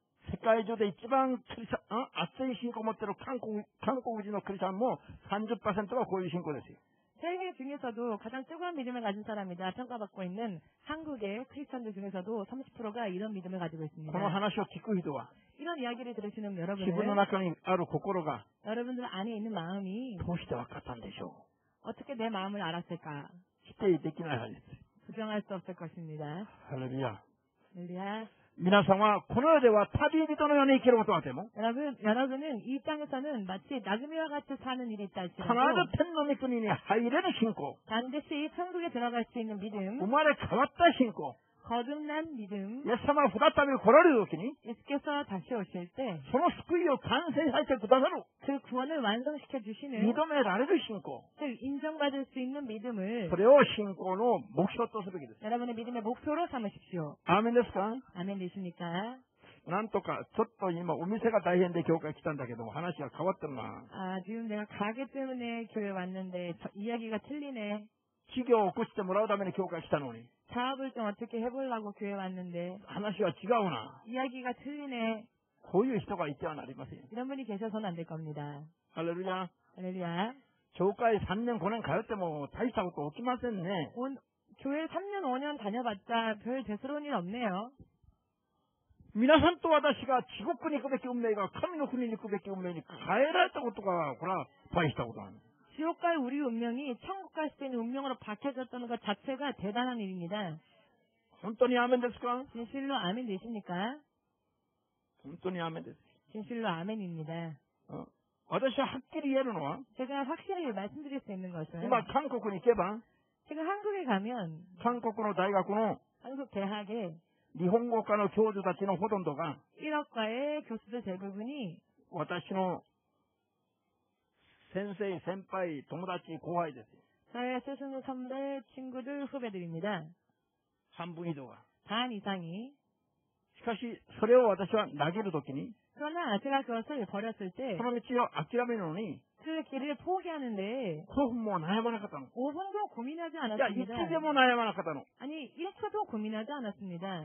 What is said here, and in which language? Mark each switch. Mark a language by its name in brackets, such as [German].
[Japanese] 世界中で一番クリスチャン、熱い信仰を持っている韓国人のクリスチャンも 30% はこういう信仰ですよ. [Korean] 세계 중에서도 가장 뜨거운 믿음을 가진 사람이다 평가받고 있는 한국의 크리스찬들 중에서도 30%가 이런 믿음을 가지고 있습니다. [Japanese] この話を聞く人は [Korean] 이런 이야기를 들으시는 [Japanese] 自分の中にある心が [Korean] 여러분들 안에 있는 마음이 [Japanese] どうして分かったんでしょ [Korean] 어떻게 내 마음을 알았을까? [Japanese] う. 否定できないはずです. [Korean] 부정할 수 없을 것입니다. [Japanese] ハレルヤ. [Korean] 할렐루야. [Japanese] 皆さんはこの世では旅人のように生きることがあっても [Korean] 여러분은 이 땅에서는 마치 나그네와 같이 사는 일이 있다 [Japanese] 必 [Korean] 할지라도 [Japanese] ず天の御国に入れる信仰 [Korean] 반드시 천국에 들어갈 수 있는 믿음, [Japanese] 生まれ変わった信仰 [Korean] 거듭난 믿음, [Japanese] イエス様が再び来られる時に [Korean] 예수께서 다시 오실 때 [Japanese] その救いを完成させてくださる [Korean] 그 구원을 완성시켜 주시는 [Japanese] 認められる信仰 [Korean] 즉 인정받을 수 있는 믿음을 [Japanese] それを信仰の目標とすべきです [Korean] 여러분의 믿음의 목표로 삼으십시오. [Japanese] アーメンですか [Korean] 아멘 되십니까? [Japanese] なんとかちょっと今お店が大変で教会来たんだけども話が変わってるな [Korean] 아 지금 내가 가게 때문에 교회 왔는데 이야기가 틀리네. [Japanese] 企業を起こしてもらうために教会来たのに [Korean] 사업을 좀 어떻게 해보려고 교회 왔는데 [Japanese] 話が違うな [Korean] 이야기가 틀리네. [Japanese] こういう人がいてはなりません [Korean] 이런 분이 계셔서는 안 될 겁니다. [Japanese] ハレルヤ [Korean] 할렐루야. [Japanese] 教会3年5年通っても大したこと起きませんね [Korean] 교회 3년 5년 다녀봤자 별 대수로운 일 없네요. [Japanese] 皆さんと私が地獄に行くべき運命が神の国に行くべき運命に変えられたことがこれは大したことなんです [Korean] 지옥 갈 우리 운명이 천국 갈 수 있는 운명으로 바뀌어졌다는 것 자체가 대단한 일입니다. [Japanese] 本当にアーメンですか [Korean] 진실로 아멘 되십니까? [Japanese] 本当にアーメンです [Korean] 진실로 아멘입니다. [Japanese] 私ははっきり言えるのは [Korean] 제가 확실히 말씀드릴 수 있는 것은 [Japanese] 今韓国に行けば [Korean] 제가 한국에 가면 [Japanese] 韓国の大学の [Korean] 한국 대학에 [Japanese] 日本語科の教授たちのほとんどが [Korean] 1학과의 교수들 대부분이 [Japanese] 私の先生、先輩、友達、後輩ですよ。 [Korean] 저의 스승 선배 친구들 후배들입니다. [Japanese] 半分以上が。 [Korean] 반 이상이 [Japanese] しかし、それを私は投げるときに [Korean] 그러나 제가 그것을 버렸을 때 [Japanese] その道を諦めるのに [Korean] 그 길을 포기하는데 [Japanese] 5分も悩まなかったの。 [Korean] 5분도 고민하지 [Japanese] いや、1 [Korean] 않았습니다. [Japanese] でも悩まなかったの。 [Korean] 아니 1초도 고민하지 않았습니다.